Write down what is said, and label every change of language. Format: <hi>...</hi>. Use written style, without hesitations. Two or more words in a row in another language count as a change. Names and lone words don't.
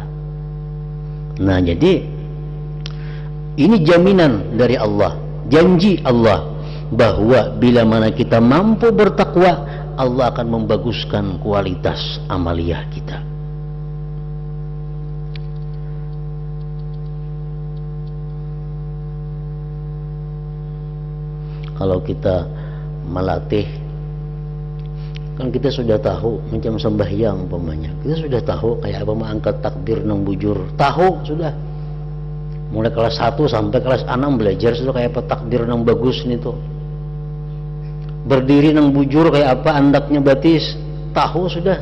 <id>Nah, jadi ini jaminan dari Allah, janji Allah bahwa bila mana kita mampu bertakwa, Allah akan membaguskan kualitas amaliyah kita. Kalau kita melatih,</id> <bjn>kan kita sudah tahu macam sembahyang umpamanya, kita sudah tahu kayak apa mengangkat takbir nang bujur, tahu sudah. Mulai kelas 1 sampai kelas 6 belajar sudah kayak apa takbir nang bagus nih tuh. Berdiri nang bujur kayak apa andaknya batis, tahu sudah.</bjn>